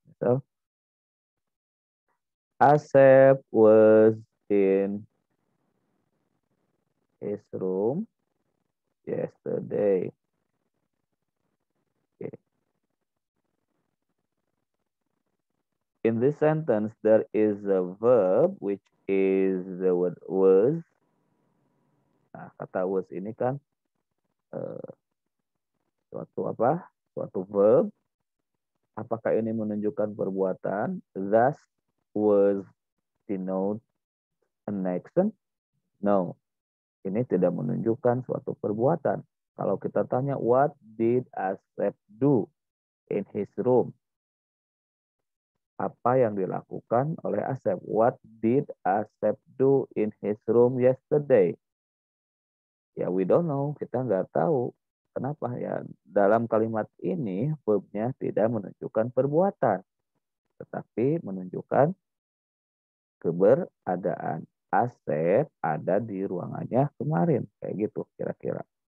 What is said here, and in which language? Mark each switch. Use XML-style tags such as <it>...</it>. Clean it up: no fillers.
<id>Misal,</id> <en>Asep was in his room yesterday. Okay. In this sentence, there is a verb which is the word was.</en> <id>Nah, kata was ini kan suatu apa? Suatu verb. Apakah ini menunjukkan perbuatan?</id> <en>Thus was denote an action? No.</en> <id>Ini tidak menunjukkan suatu perbuatan. Kalau kita tanya,</id> <en>what did Asep do in his room?</en> <id>Apa yang dilakukan oleh Asep?</id> <en>What did Asep do in his room yesterday?</en> <id>Ya,</id> <en>we don't know.</en> <id>Kita nggak tahu. Kenapa? Ya, dalam kalimat ini, verbnya tidak menunjukkan perbuatan. Tetapi menunjukkan keberadaan. Asep ada di ruangannya kemarin. Kayak gitu kira-kira.</id>